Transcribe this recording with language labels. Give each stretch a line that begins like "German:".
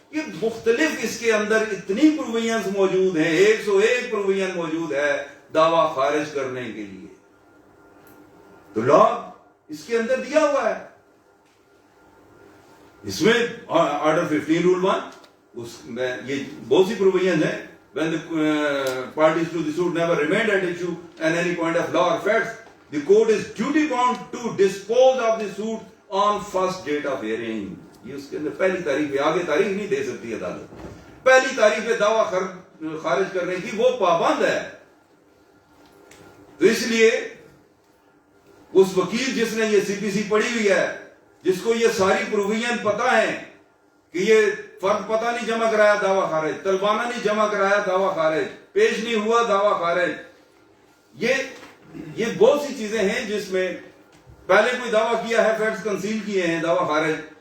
Urdu: یہ مختلف اس کے اندر اتنی پروویژنز موجود ہیں، 101 پروویژن موجود ہے دعویٰ خارج کرنے کے لیے. تو لا اس کے اندر دیا ہوا ہے. اس میں آرڈر 15 رول 1 اس میں یہ بہت سی پروویژن ہیں.
English: When the parties to the suit never remained at issue at any point of law or facts, the court is duty bound to dispose of the suit on first date of hearing.
Urdu: یہ اس کے اندر پہلی تاریخ پہ، آگے تاریخ نہیں دے سکتی عدالت. پہلی تاریخ پہ دعویٰ خارج کرنے کی وہ پابند ہے. تو اس لیے اس وکیل جس نے یہ سی پی سی پڑھی ہوئی ہے، جس کو یہ ساری پروویژن پتا ہے کہ یہ فرد پتہ نہیں جمع کرایا دعویٰ خارج، طلبانہ نہیں جمع کرایا دعویٰ خارج، پیش نہیں ہوا دعویٰ خارج، یہ بہت سی چیزیں ہیں جس میں پہلے کوئی دعویٰ کیا ہے، فیکٹس کنسیل کیے ہیں، دعویٰ خارج.